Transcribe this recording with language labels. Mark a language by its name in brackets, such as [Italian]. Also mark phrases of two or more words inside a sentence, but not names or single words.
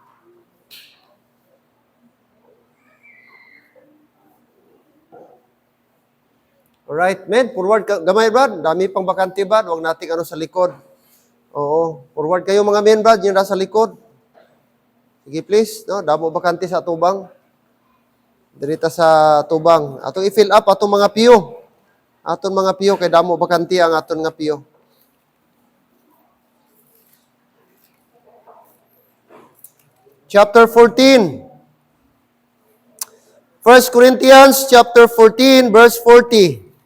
[Filipino] Alright, men, forward ka. Gamay, Brad. Dami pang bakante, Brad. Huwag natin sa likod. Oo. Forward kayo mga men, Brad. Yung nasa likod. Sige, please. [Hiligaynon] No? Damo bakante sa tubang. Dirita sa tubang. Atong i-fill up atong mga piyo. Atong mga piyo. Kay damo bakante ang atong nga piyo. [English] Chapter 14. 1 Corinthians chapter 14, verse 40.